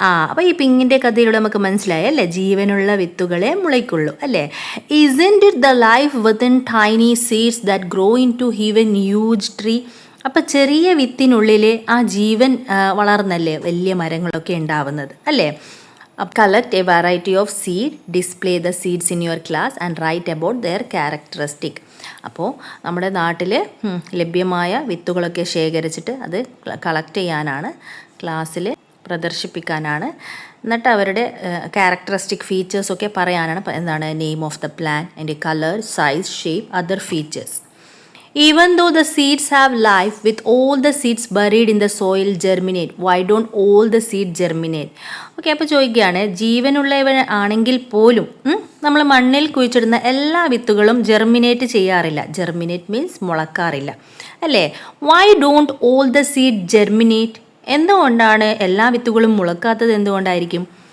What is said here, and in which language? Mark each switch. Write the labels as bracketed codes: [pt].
[ml] അപ്പോൾ ഈ പിങ്ങിൻ്റെ കഥയിലൂടെ നമുക്ക് മനസ്സിലായി അല്ലേ, ജീവനുള്ള വിത്തുകളെ മുളയ്ക്കുള്ളൂ അല്ലേ? [en] Isn't it the life within tiny seeds that grow into even huge tree? [ml] അപ്പം ചെറിയ വിത്തിനുള്ളിൽ ആ ജീവൻ വളർന്നല്ലേ വലിയ മരങ്ങളൊക്കെ ഉണ്ടാവുന്നത് അല്ലേ? [en] Collect a variety of seed, display the seeds in your class and write about their characteristic. [ml] അപ്പോൾ നമ്മുടെ നാട്ടിൽ ലഭ്യമായ വിത്തുകളൊക്കെ ശേഖരിച്ചിട്ട് അത് കളക്ട് ചെയ്യാനാണ്, ക്ലാസ്സിൽ പ്രദർശിപ്പിക്കാനാണ്. എന്നിട്ട് അവരുടെ ക്യാരക്ടറിസ്റ്റിക് ഫീച്ചേഴ്സൊക്കെ പറയാനാണ്. എന്താണ്? [en] Name of the plan, അതിൻ്റെ colour, size, shape, other features. Even though the seeds have life, with all the seeds buried in the soil germinate, why don't all the seeds germinate? [ml] Okay, അപ്പോൾ ചോദിക്കുകയാണ്, ജീവനുള്ളവ ആണെങ്കിൽ പോലും നമ്മൾ മണ്ണിൽ കുഴിച്ചിടുന്ന എല്ലാ വിത്തുകളും germinate ചെയ്യാറില്ല. [en] germinate means [ml] മുളക്കാറില്ല അല്ലേ? [en] Why don't all the seed germinate? [ml] എന്തുകൊണ്ടാണ് എല്ലാ വിത്തുകളും മുളക്കാത്തത്? എന്തുകൊണ്ടായിരിക്കും?